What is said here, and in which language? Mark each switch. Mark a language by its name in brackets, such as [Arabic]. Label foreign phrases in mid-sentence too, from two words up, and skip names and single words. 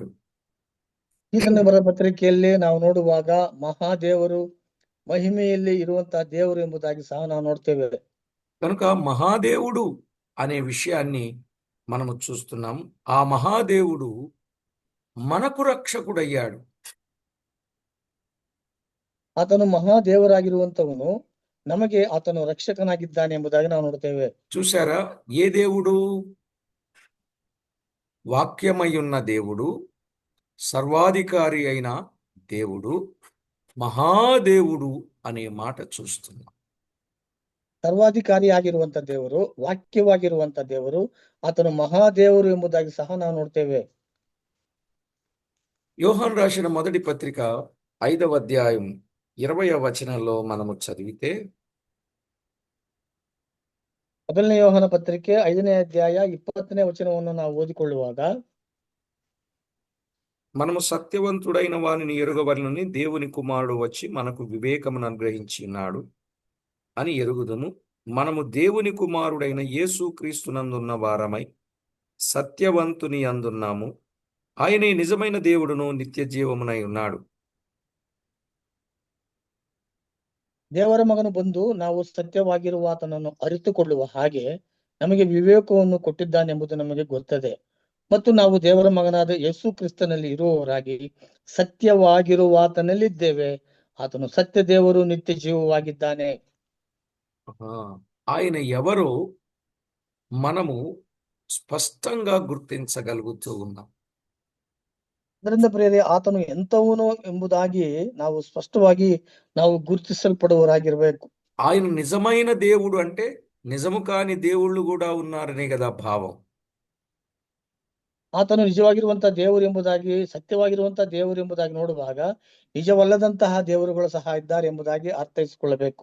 [Kannada] ಈತನ ಬರ ಪತ್ರಿಕೆಯಲ್ಲಿ ನಾವು ನೋಡುವಾಗ ಮಹಾದೇವರು ಮಹಿಮೆಯಲ್ಲಿ ಇರುವಂತಹ ದೇವರು ಎಂಬುದಾಗಿ ಸಹ ನಾವು ನೋಡ್ತೇವೆ. [Telugu] కనుక మహాదేవుడు అనే విషయాన్ని మనము చూస్తున్నాం. ఆ మహాదేవుడు మనకు రక్షకుడయ్యాడు. [Kannada] ಆತನು ಮಹಾದೇವರಾಗಿರುವಂತವನು, ನಮಗೆ ಆತನು ರಕ್ಷಕನಾಗಿದ್ದಾನೆ ಎಂಬುದಾಗಿ ನಾವು ನೋಡ್ತೇವೆ. [Telugu] చూసారా, ఏ దేవుడు? వాక్యమై ఉన్న దేవుడు, సర్వాధికారి అయిన దేవుడు, మహాదేవుడు అనే మాట చూస్తున్నాం. [Kannada] ಸರ್ವಾಧಿಕಾರಿಯಾಗಿರುವಂತ ದೇವರು, ವಾಕ್ಯವಾಗಿರುವಂತ ದೇವರು, ಆತನು ಮಹಾದೇವರು ಎಂಬುದಾಗಿ ಸಹ ನಾವು ನೋಡ್ತೇವೆ. [Telugu] యోహాను రాసిన మొదటి పత్రిక 5వ అధ్యాయం 20వ వచనంలో మనము చదివితే, [Kannada] ಮೊದಲನೇ ಯೋಹಾನ ಪತ್ರಿಕೆ 5ನೇ ಅಧ್ಯಾಯ 20ನೇ ವಚನವನ್ನು ನಾವು ಓದಿಕೊಳ್ಳುವಾಗ, [Telugu] మనము సత్యవంతుడైన వానిని ఎరుగవలనని దేవుని కుమారుడు వచ్చి మనకు వివేకమును అనుగ్రహించి ఉన్నాడు అని ఎరుగుదుము. మనము దేవుని కుమారుడైన యేసు క్రీస్తునందున్న వారమై సత్యవంతుని అందున్నాము. ఆయనే నిజమైన దేవుడును నిత్య జీవమునై ఉన్నాడు. [Kannada] ದೇವರ ಮಗನು ಬಂದು ನಾವು ಸತ್ಯವಾಗಿರುವ ಆತನನ್ನು ಅರಿತುಕೊಳ್ಳುವ ಹಾಗೆ ನಮಗೆ ವಿವೇಕವನ್ನು ಕೊಟ್ಟಿದ್ದಾನೆಂಬುದು ನಮಗೆ ಗೊತ್ತದೆ. ಮತ್ತು ನಾವು ದೇವರ ಮಗನಾದ ಯೇಸು ಕ್ರಿಸ್ತನಲ್ಲಿ ಇರುವವರಾಗಿ ಸತ್ಯವಾಗಿರುವ ಆತನಲ್ಲಿದ್ದೇವೆ. ಆತನು ಸತ್ಯ ದೇವರು, ನಿತ್ಯ ಜೀವವಾಗಿದ್ದಾನೆ. [Telugu] ఆయన ఎవరో మనము స్పష్టంగా గుర్తించగలుగుతూ ఉన్నాం. [Kannada] ಅದರಿಂದ ಪ್ರಿಯರೇ, ಆತನು ಎಂತವನು ಎಂಬುದಾಗಿ ನಾವು ಸ್ಪಷ್ಟವಾಗಿ ನಾವು ಗುರುತಿಸಲ್ಪಡುವವರಾಗಿರ್ಬೇಕು. [Telugu] ఆయన నిజమైన దేవుడు అంటే నిజము కాని దేవుళ్ళు కూడా ఉన్నారనే కదా భావం. [Kannada] ಆತನು ನಿಜವಾಗಿರುವಂತಹ ದೇವರು ಎಂಬುದಾಗಿ, ಸತ್ಯವಾಗಿರುವಂತಹ ದೇವರು ಎಂಬುದಾಗಿ ನೋಡುವಾಗ ನಿಜವಲ್ಲದಂತಹ ದೇವರುಗಳು ಸಹ ಇದ್ದಾರೆ ಎಂಬುದಾಗಿ ಅರ್ಥೈಸಿಕೊಳ್ಳಬೇಕು.